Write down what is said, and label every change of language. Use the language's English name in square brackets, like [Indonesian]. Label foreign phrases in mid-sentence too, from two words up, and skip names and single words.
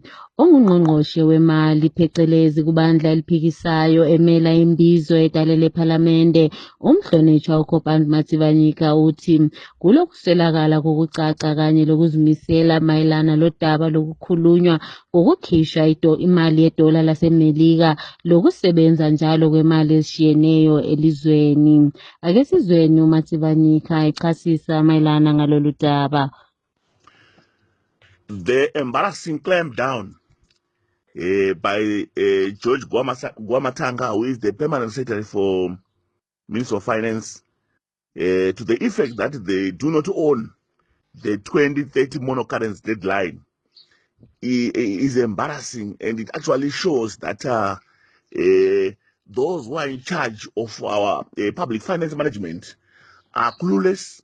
[North Ndebele] Ongungqongqoshe wemali phecelezi kubandla eliphikisayo emela imbizo egalele ephalamende umhlonishwa uKhopani Matsivanyika uthi kulokuswelakala kokucaca kanye lokuzimisela mayelana lodaba lokukhulunywa ngokukhishwa imali yedola laseMelika lokusebenza njalo kwemali ezishiyeneyo elizweni. Ake sizweni uMatsivanyika echasisa mayelana ngalolu daba. [English] The embarrassing clampdown by George Gwamathanga, who is the permanent secretary for Ministry of Finance, to the effect that they do not own the 2030 monocurrency deadline, is embarrassing, and it actually shows that those who are in charge of our public finance management are clueless.